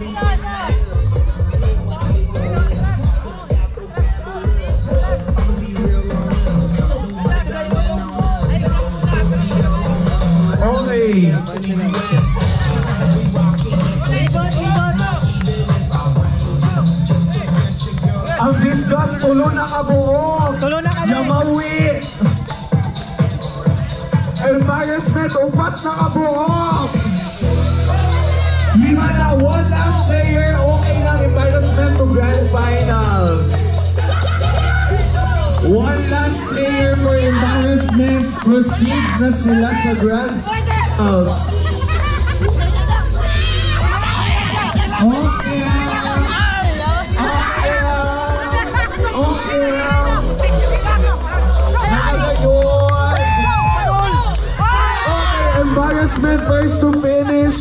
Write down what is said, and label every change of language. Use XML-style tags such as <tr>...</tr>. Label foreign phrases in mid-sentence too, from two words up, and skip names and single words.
<war>Okay. Ang disgust, tulo na kabuo. Tulo na kami. Yamawi. Embarrassment, upat na kabuo.</war> <en>5 na, one last player. Okay ng embarrassment to grand finals. One last player for embarrassment.</en> <tl>Proceed na sila sa</tl> <en>grand finals.</en> <tl>Okay.</tl> <en>Embarrassment first to finish.</en>